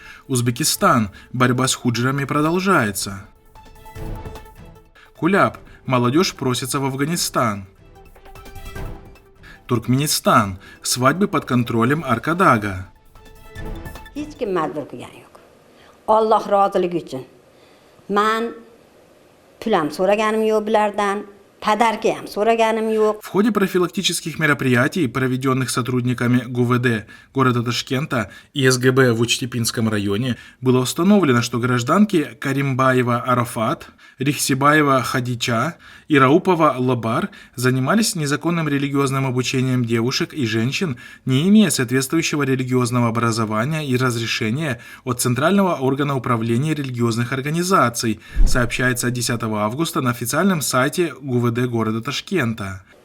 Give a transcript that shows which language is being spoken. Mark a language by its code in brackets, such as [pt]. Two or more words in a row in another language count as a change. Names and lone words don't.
[ru] Узбекистан. Борьба с худжрами продолжается. Куляб. Молодежь просится в Афганистан. Туркменистан. Свадьбы под контролем Аркадага. [uz] Hech kim majbur qilgani yo'q. Alloh roziligi uchun. Men pul ham so'raganim yo'q bulardan. [ru] В ходе профилактических мероприятий, проведенных сотрудниками ГУВД города Ташкента и СГБ в Учтепинском районе, было установлено, что гражданки Каримбаева Арафат, Рихсибаева Хадича и Раупова Лабар занимались незаконным религиозным обучением девушек и женщин, не имея соответствующего религиозного образования и разрешения от Центрального органа управления религиозных организаций, сообщается 10 августа на официальном сайте ГУВД города Ташкента.